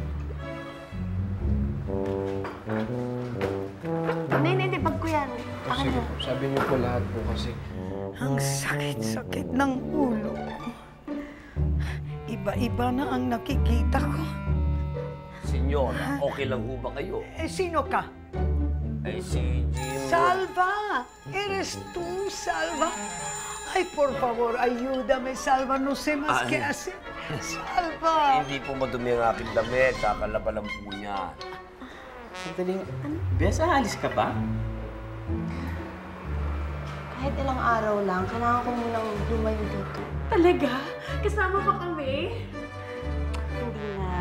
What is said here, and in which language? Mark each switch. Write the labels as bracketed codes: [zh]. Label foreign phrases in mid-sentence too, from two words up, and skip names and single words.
[tl] Hindi. Bag ko yan. Akin Sige na. po, sabi niyo po lahat po kasi. Ang sakit-sakit ng ulo. Iba-iba na ang nakikita ko. Senyora, okay lang ho ba kayo? Sino ka? Ay, si Jim... [es] Salva! Eres tú, Salva? Ay, por favor, ayúdame, Salva. No sé más qué hacer. Salva! [tl] Hindi po madumi ang aking damit. Kakalaban lang po niya. Sandaling, Bes, aalis ka ba? Kahit ilang araw lang, kailangan ko munang lumayo dito. Talaga? Kasama pa kami? Hindi na.